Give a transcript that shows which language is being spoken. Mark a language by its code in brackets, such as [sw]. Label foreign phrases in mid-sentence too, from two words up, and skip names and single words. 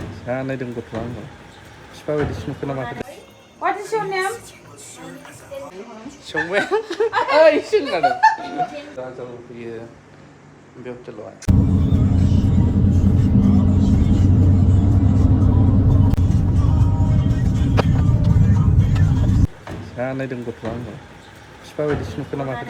[brx] नायदों गथ'आ आंखौ बिफा बायदिसो नुखो नामा? [en] What is your name? [brx] संबाय ओइ सोंगादों राजाव फैयो बे हटेलावहाय नायदों गथ'आ आंखौ बिफा बायदिसो नुखो नामा?